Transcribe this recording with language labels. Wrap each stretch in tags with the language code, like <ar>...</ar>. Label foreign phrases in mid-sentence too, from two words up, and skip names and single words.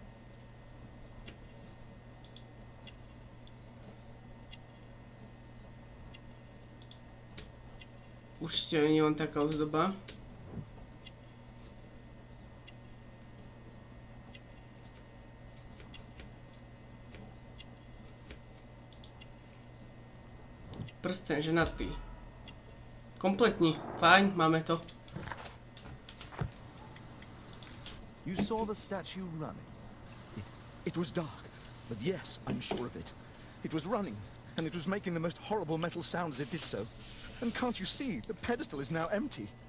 <sk>Určite nie je len taká ozdoba. Prsten, ženatý.</sk> <cs>Kompletní, fajn, máme to.</cs> <en>You saw the statue running? It was dark, but yes, I'm sure of it. It was running, and it was making the most horrible metal sound as it did so. And can't you see, the pedestal is now empty?</en>